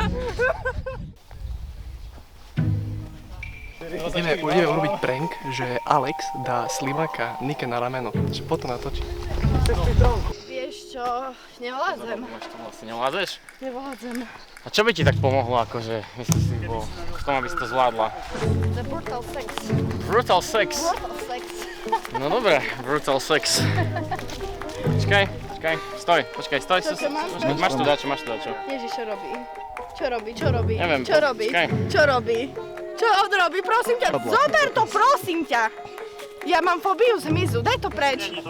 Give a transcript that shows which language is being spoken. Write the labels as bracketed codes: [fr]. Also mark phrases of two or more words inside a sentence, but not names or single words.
[sk] Ideme urobiť prank, že Alex dá Slimaka Nike na rameno, že potom natočí. Vieš čo, nevládzem. Vlastne nevládzeš? Nevládzem. A čo by ti tak pomohlo, akože, myslíš si, v tom, aby si to zvládla? [en] The brutal sex. Brutal sex? Brutal sex. [sk] No dobre, [en] brutal sex. [sk] Počkaj, stoj. Máš tu dačo. Ježiš, čo robí? Neviem, Čo robí? Čo on robí? Prosím ťa, zober to, prosím ťa. Ja mám fóbiu z hmyzu, daj to preč.